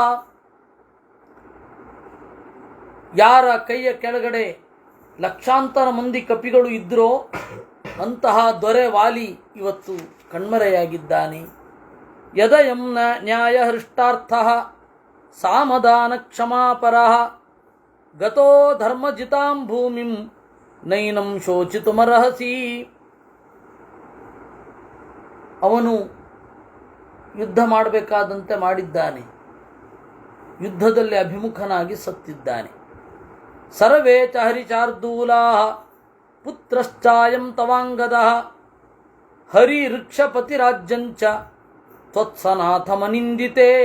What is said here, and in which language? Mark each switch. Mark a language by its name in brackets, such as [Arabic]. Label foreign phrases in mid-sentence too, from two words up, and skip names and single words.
[Kannada] ಯಾರ ಕೈಯ ಕೆಳಗಡೆ ಲಕ್ಷಾಂತರ ಮಂದಿ ಕಪಿಗಳು ಇದ್ದರೋ ಅಂತಹ ದೊರೆ ವಾಲಿ ಇವತ್ತು ಕಣ್ಮರೆಯಾಗಿದ್ದಾನೆ. [Sanskrit] ಯದಯಂ ನ್ಯಾಯ ಹೃಷ್ಟಾರ್ಥಃ ಸಾಮದಾನ ಕ್ಷಮಾಪರಃ ಗತೋ ಧರ್ಮಜಿತಾಂ ಭೂಮಿಂ ನೈನಂ ಶೋಚಿತುಮರ್ಹಸಿ. [Kannada] ಅವನು ಯುದ್ಧ ಮಾಡಬೇಕಾದಂತೆ ಮಾಡಿದ್ದಾನೆ, ಯುದ್ಧದಲ್ಲಿ ಅಭಿಮುಖನಾಗಿ ಸತ್ತಿದ್ದಾನೆ. [Sanskrit] ಸರ್ವೇ ಚ ಹರಿಚಾರ್ದೂಲಾಃ ಪುತ್ರಶ್ಚಾಯಂ ತವಾಂಗದಃ ಹರಿ ಋಕ್ಷಪತಿರಾಜ್ಯಂಚ ತ್ವತ್ಸನಾಥಮನಿಂದಿತೇ.